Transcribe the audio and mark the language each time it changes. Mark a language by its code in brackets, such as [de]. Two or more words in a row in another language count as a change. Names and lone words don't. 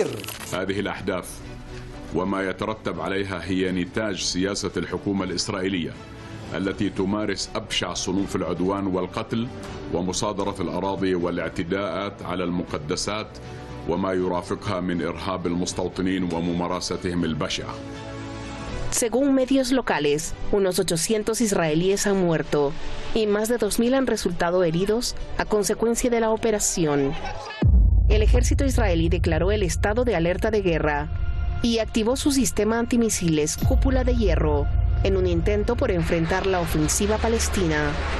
[ar] هذه الأحداث وما يترتب عليها هي نتاج سياسة الحكومة الإسرائيلية التي تمارس أبشع صنوف العدوان والقتل ومصادرة الأراضي والاعتداءات على المقدسات وما يرافقها من إرهاب المستوطنين وممارستهم البشعة. [es] Según medios locales, unos 800 israelíes han muerto y más de 2.000 han resultado heridos a consecuencia de la operación. El ejército israelí declaró el estado de alerta de guerra y activó su sistema antimisiles Cúpula de Hierro en un intento por enfrentar la ofensiva palestina.